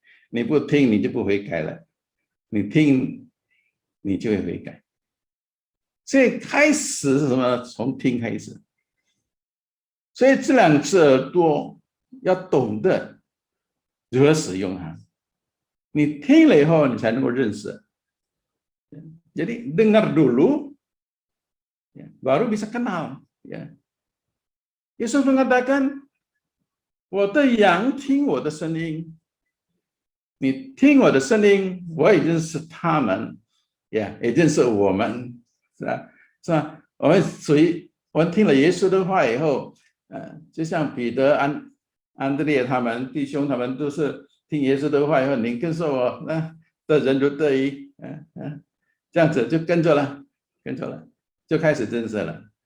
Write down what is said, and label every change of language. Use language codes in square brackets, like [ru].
[zh] 你不听，你就不悔改了；你听，你就会悔改。所以开始是什么？从听开始。所以这两只耳朵要懂得如何使用它。你听了以后，你才能够认识。 [id] Jadi dengar dulu, baru bisa kenal. Yesus mengatakan, [zh] 我的羊听我的声音，你听我的声音，我也认识他们，也认识我们。是吧？我们听了耶稣的话以后，就像彼得、安德烈他们弟兄，他们都是听耶稣的话以后，你跟着我，的人如得鱼，这样子就跟着了，就开始认识了。